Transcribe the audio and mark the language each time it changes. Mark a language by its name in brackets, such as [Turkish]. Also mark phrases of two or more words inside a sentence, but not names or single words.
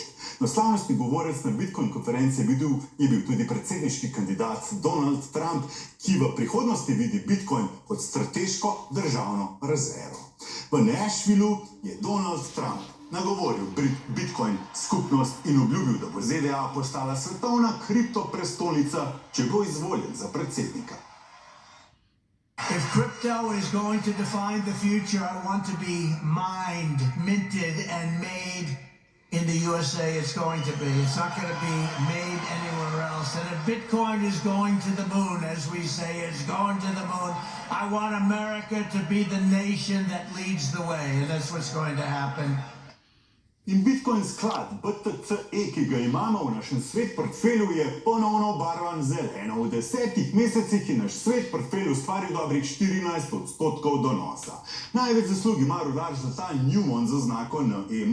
[Slovenian] No, slavnostni govorec na Bitcoin konferenci je bil tudi predsedniški kandidat Donald Trump, ki v prihodnosti vidi Bitcoin kot strateško državno rezervo. V Nashvillu je Donald Trump nagovoril Bitcoin skupnost in obljubil, da bo ZDA postala svetovna kriptoprestolnica, če bo izvoljen za predsednika. [English] If crypto is going to define the future, I want to be mined, minted, and made in the USA. It's going to be. It's not going to be made anywhere else. And if Bitcoin is going to the moon, as we say, it's going to the moon, I want America to be the nation that leads the way. And that's what's going to happen. [Slovenian] In Bitcoin sklad BTCE, ki ga imamo v našem svet portfelju, je ponovno obarvan zeleno. V 10 mesecih je naš svet portfelj ustvaril dobrih 14% donosa. Največ zaslug ima rudar zlata Newmont z oznako NEM.